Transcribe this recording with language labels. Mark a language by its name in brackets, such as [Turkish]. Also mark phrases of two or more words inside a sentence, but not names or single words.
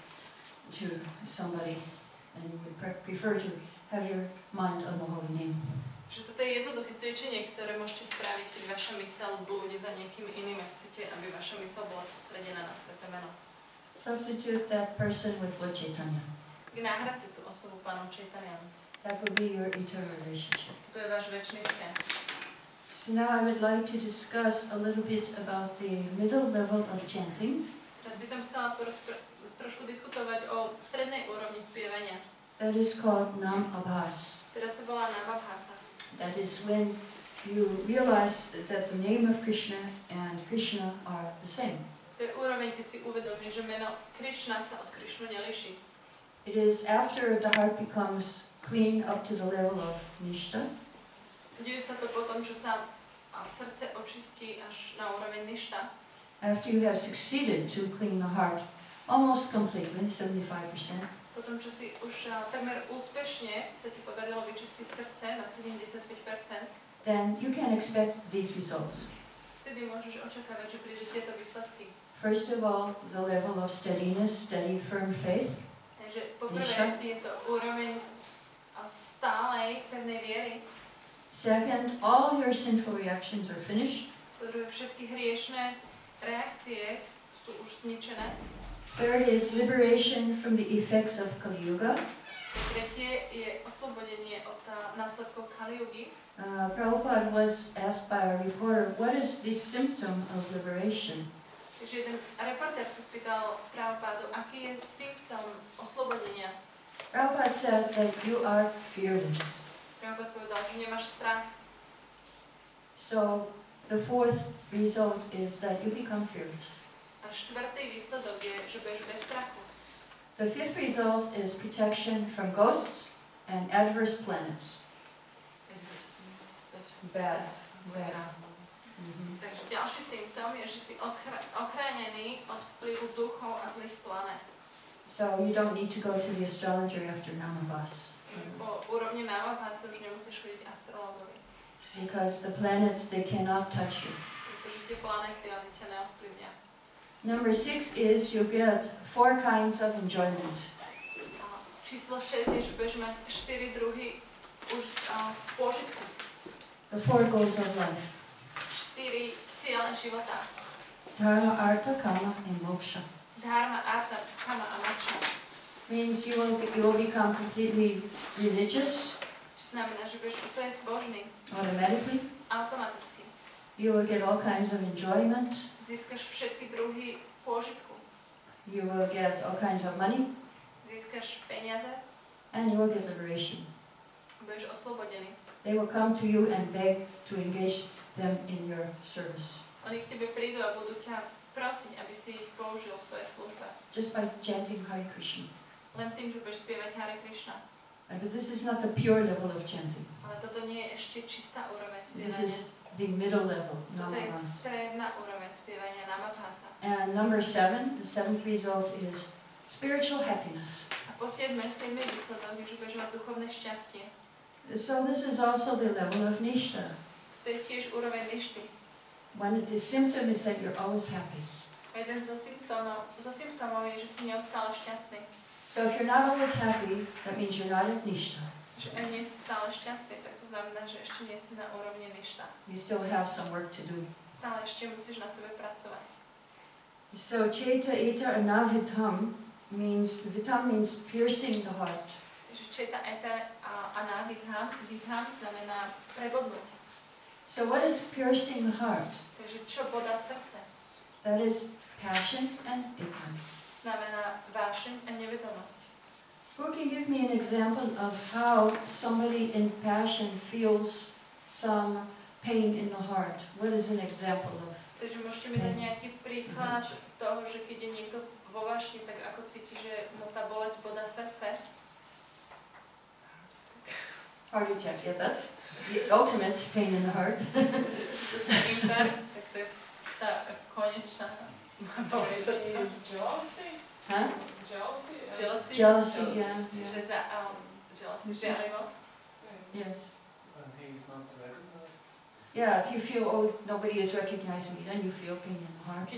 [English] to somebody and you would prefer to have your mind on the holy name. [Slovak] Že toto je jednoduché cvičenie, ktoré môžete spraviť, keď vaša myseľ blúdi za niekým iným a chcete, aby vaša myseľ bola sústredená na sväté meno. [English] Substitute that person with Lord Chaitanya. [Slovak] Nahradte tú osobu Pánom Chaitanyom. [English] That would be your eternal relationship. [Slovak] To je váš večný vzťah. [English] So now I would like to discuss a little bit about the middle level of chanting. [Slovak] Teraz by som chcela trošku diskutovať o strednej úrovni spievania. [English] That is called Nam Abhas. [Slovak] Teraz sa volá Navabhasa. [English] That is when you realize that the name of Krishna and Krishna are the same. [Slovak] To je úroveň, keď si uvedomíš, že meno Krišna sa od Krišnu nelíši. [English] It is after the heart becomes clean up to the level of Nishta. [Slovak] Deje sa to potom, čo sa srdce očistí až na úroveň Nishta. [English] After you have succeeded to clean the heart almost completely, 75%. [Slovak] Potom, čo si už takmer úspešne sa ti podarilo vyčistiť srdce na 75%, [English] then you can expect these results. [Slovak] vtedy môžeš očakávať, že prídu tieto výsledky. [English] First of all, the level of steadiness, steady, firm faith. [Slovak] Takže poprvé je to úroveň stálej, pevnej viery. [English] Second, all your sinful reactions are finished. [Slovak] Po druhé, všetky hriešné reakcie sú už zničené. [English] Third is liberation from the effects of Kali Yuga. [Slovak] Tretie je oslobodenie od následkov Kali Yugy. [English] Prabhupada was asked by a reporter, what is the symptom of liberation? [Slovak] Takže jeden reportér sa spýtal Prabhupádu, aký je symptóm oslobodenia. [English] Prabhupada said that you are fearless. [Slovak] Prabhupád povedal, že nemáš strach. [English] So The fourth result is that you become fearless. [Slovak] A štvrtý výsledok je, že budeš bez strachu. [English] The fifth result is protection from ghosts and adverse planets. Bad. [Slovak] Takže ďalší symptóm je, že si ochránený od vplyvu duchov a zlých planét. [English] So you don't need to go to the astrologer after Namabas. [Slovak] Po úrovni Namabasa už nemusíš chodiť astrologovi. [English] Because the planets, they cannot touch you. [Slovak] Pretože tie planéty, oni ťa neovplyvnia. [English] Number 6 is you get 4 kinds of enjoyment. [Slovak] Číslo 6 je, že budeš mať 4 druhy pôžitku. [English] The 4 goals of life. [Slovak] 4 ciele života. [English] Dharma, Artha, Kama, and Moksha. [Slovak] Dharma, Artha, Kama a Moksha. [English] Means you will become completely religious. [Slovak] Čo znamená, že budeš úplne zbožný. [English] Automatically. [Slovak] Automaticky. [English] You will get all kinds of enjoyment. [Slovak] Získaš všetky druhy pôžitku. [English] You will get all kinds of money. [Slovak] Získaš peniaze. [English] And you will get liberation. [Slovak] Budeš oslobodený. [English] They will come to you and beg to engage them in your service. [Slovak] Oni k tebe prídu a budú ťa prosiť, aby si ich použil v svojej službe. [English] Just by chanting Hare Krishna. [Slovak] Len tým, že budeš spievať Hare Krišna. [English] But this is not the pure level of chanting. [Slovak] Ale toto nie je ešte čistá úroveň [English] This [Slovak] spievania. [English] is the middle level, [Slovak] Toto je Namabasa. stredná úroveň spievania Namabasa. [English] And number 7, the 7th result is spiritual happiness. [Slovak] A po 7. výsledok je, že budeš mať duchovné šťastie. [English] So this is also the level of Nishta. [Slovak] To je tiež úroveň ništy. [English] When the symptom is that you're always happy. [Slovak] Jeden zo symptómov je, že si neustále šťastný. [English] So if you're not always happy, that means you're not at Nishta. [Slovak] Že aj nie si stále šťastný, tak to znamená, že ešte nie si na úrovni ništa. [English] You still have some work to do. [Slovak] Stále ešte musíš na sebe pracovať. [English] So [Sanskrit] Cheta Eta Anavitam [English] means piercing the heart. [Slovak] Takže [Sanskrit] Cheta Eta Anavitam [Slovak] znamená prebodnúť. [English] So what is piercing the heart? [Slovak] Takže čo bodá srdce? [English] That is passion and ignorance. [Slovak] Znamená vášeň a nevedomosť. [English] Who can give me an example of how somebody in passion feels some pain in the heart? What is an example of? [Slovak] Takže môžete mi dať nejaký príklad toho, že keď je niekto vo vášni, tak ako cíti, že mu tá bolesť bodá srdce? [English] Heart attack, yeah, that's the ultimate pain in the heart. [Slovak] Infarkt, tak to je tá konečná bolesť srdca. [English] Huh? Jealousy, Yeah. [Slovak] Čiže jealousy, žiarlivosť. [English] Yes. And he's not recognized. Yeah, if you feel, oh, nobody is recognizing me, then you feel pain in the heart.